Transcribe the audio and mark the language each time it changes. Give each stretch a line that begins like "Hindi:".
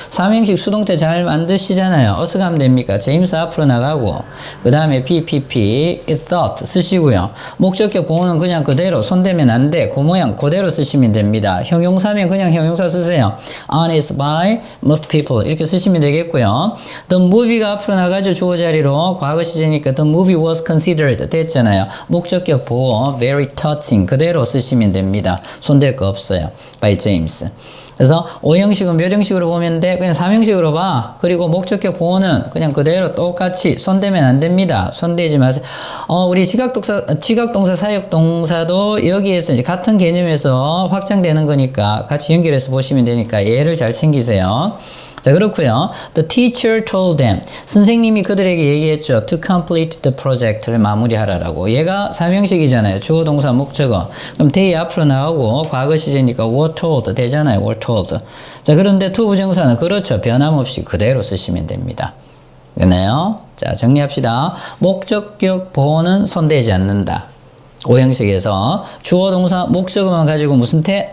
Korean: 3형식 수동태 잘 만드시잖아요. 어디서 가면 됩니까? 제임스 앞으로 나가고 그 다음에 PPP, it thought 쓰시고요. 목적격 보호는 그냥 그대로 손대면 안 돼. 그 모양 그대로 쓰시면 됩니다. 형용사면 그냥 형용사 쓰세요.
English: honest by most people
Korean: 이렇게 쓰시면 되겠고요. The movie가 앞으로 나가죠. 주어 자리로. 과거 시제니까
English: the movie was considered
Korean: 됐잖아요. 목적격 보호
English: very touching
Korean: 그대로 쓰시면 됩니다. 손댈 거 없어요. by James. 그래서 5형식은 몇 형식으로 보면 돼? 그냥 3형식으로 봐. 그리고 목적격 보호는 그냥 그대로 똑같이 손대면 안 됩니다. 손대지 마세요. 우리 지각동사, 사역동사도 여기에서 이제 같은 개념에서 확장되는 거니까 같이 연결해서 보시면 되니까 얘를 잘 챙기세요. 자, 그렇고요.
English: The teacher told them.
Korean: 선생님이 그들에게 얘기했죠.
English: To complete the project를
Korean: 마무리하라라고. 얘가 3형식이잖아요. 주어, 동사, 목적어. 그럼 they 앞으로 나오고 과거 시제니까
English: were told
Korean: 되잖아요.
English: were told.
Korean: 자, 그런데 to 부정사는 그렇죠. 변함없이 그대로 쓰시면 됩니다. 됐나요? 자, 정리합시다. 목적격 보호는 손대지 않는다. 5형식에서 주어, 동사, 목적어만 가지고 무슨 태?